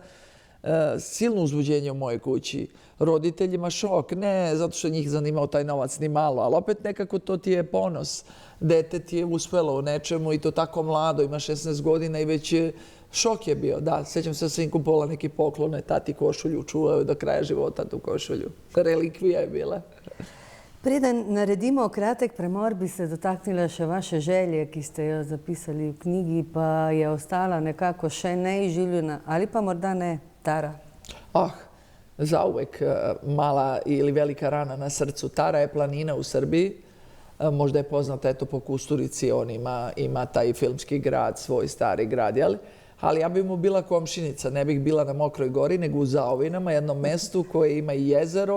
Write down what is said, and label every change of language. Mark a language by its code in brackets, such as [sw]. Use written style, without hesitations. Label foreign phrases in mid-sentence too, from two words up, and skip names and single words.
[sr] Silno uzbuđenje u mojoj kući. Roditeljima šok, ne zato što njih zanimao taj novac ni malo, ali opet nekako to ti je ponos. Dete ti je uspelo u nečemu i to tako mlado, ima 16 godina i već šok je bio. Da, sjećam se da sam im kupovala neki poklone, tati košulju, čuvao do kraja života tu košulju. Relikvija je bila. [sl] Preden naredimo kratek premor, bi se dotaknila še vaše želje, ki ste jo zapisali v knjigi, pa je ostala nekako še neizživljena, ali pa morda ne, Tara. [sr] Zauvek mala ili velika rana na srcu. Tara je planina u Srbiji. Možda je poznata eto po Kusturici, on ima taj filmski grad, svoj stari grad, jel? Ali ja bi mu bila komšinica, ne bih bila na Mokroj gori, nego u Zaovinama, jednom mestu koje ima i jezero.